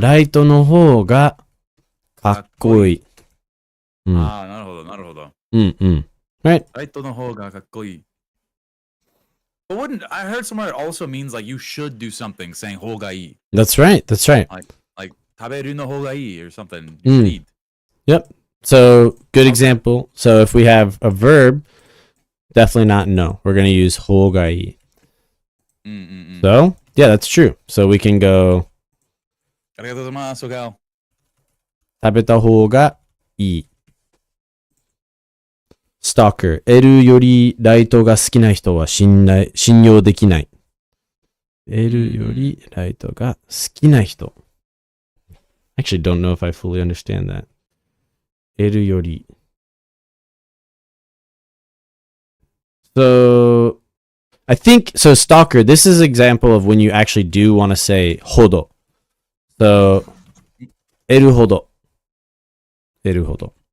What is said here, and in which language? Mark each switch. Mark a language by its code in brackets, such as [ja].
[ja] ライトの方がかっこいい。なるほど。 [en] Right? [ja] ライトの方がかっこいい。 [en] But I heard somewhere it also means like you should do something saying 方がいい. That's right. Like [ja] 食べるの方がいい [en] or something. You should eat. Yep. So, good example. So, if we have a verb, definitely not no. We're going to use 方がいい. So, yeah, that's true. So, we can go [ja] ありがとうございます、おか食べた方がいい. [en] Stalker. [ja] L よりライトが好きな人は信用できない. L よりライトが好きな人. [en] Actually, don't know if I fully understand that. [ja] L より. [en] So, I think, so stalker, this is an example of when you actually do want to say ほど. [ja] So, 得るほど.得るほど.